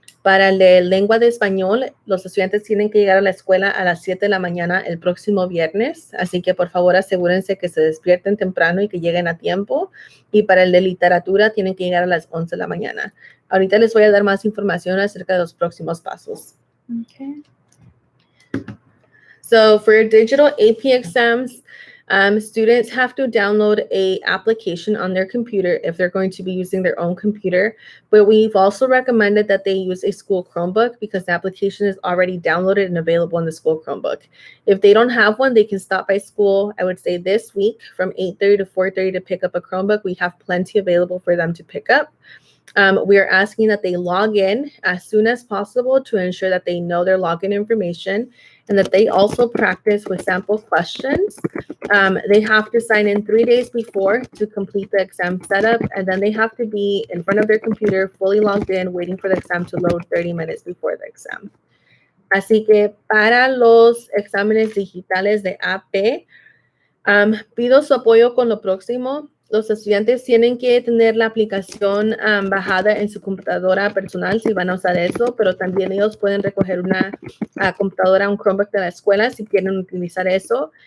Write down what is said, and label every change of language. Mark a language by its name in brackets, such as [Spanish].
[Spanish] Para el de lengua de español, los estudiantes tienen que llegar a la escuela a las 7 de la mañana el próximo viernes, así que por favor asegúrense que se despierten temprano y que lleguen a tiempo. Y para el de literatura tienen que llegar a las 11 de la mañana. Ahorita les voy a dar más información acerca de los próximos pasos. Okay. [English] So for digital AP exams, students have to download a application on their computer if they're going to be using their own computer. But we've also recommended that they use a school Chromebook because the application is already downloaded and available in the school Chromebook. If they don't have one, they can stop by school, I would say this week from 8:30 to 4:30 to pick up a Chromebook. We have plenty available for them to pick up. We are asking that they log in as soon as possible to ensure that they know their login information and that they also practice with sample questions. They have to sign in 3 days before to complete the exam setup, and then they have to be in front of their computer, fully logged in, waiting for the exam to load 30 minutes before the exam. [Spanish] Así que para los exámenes digitales de AP, pido su apoyo con lo próximo. Los estudiantes tienen que tener la aplicación bajada en su computadora personal si van a usar eso, pero también ellos pueden recoger una computadora, un Chromebook de la escuela si quieren utilizar eso.